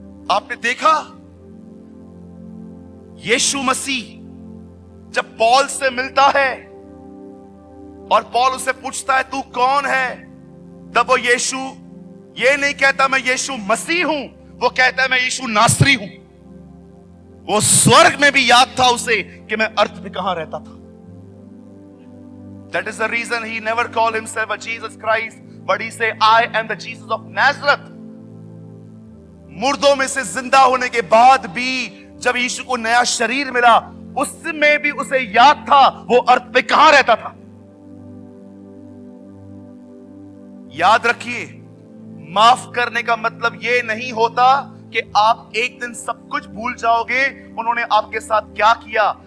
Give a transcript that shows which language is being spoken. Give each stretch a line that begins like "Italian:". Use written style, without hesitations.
Hindi: आपने देखा यीशु मसीह जब पौल से मिलता है और पौल उससे पूछता है तू कौन है, तब वो यीशु ये नहीं कहता मैं यीशु मसीह हूं, वो कहता है मैं यीशु नासरी हूं। वो स्वर्ग में भी याद था उसे कि मैं अर्थ में कहां रहता था।
English: That is the reason he never called himself a Jesus Christ, but he say I am the Jesus of Nazareth.
Hindi: मुर्दों में से जिंदा होने के बाद भी जब यीशु को नया शरीर मिला, उसमें भी उसे याद था वो अर्थ में कहां रहता था। याद रखिए, माफ करने का मतलब यह नहीं होता कि आप एक दिन सब कुछ भूल जाओगे उन्होंने आपके साथ क्या किया।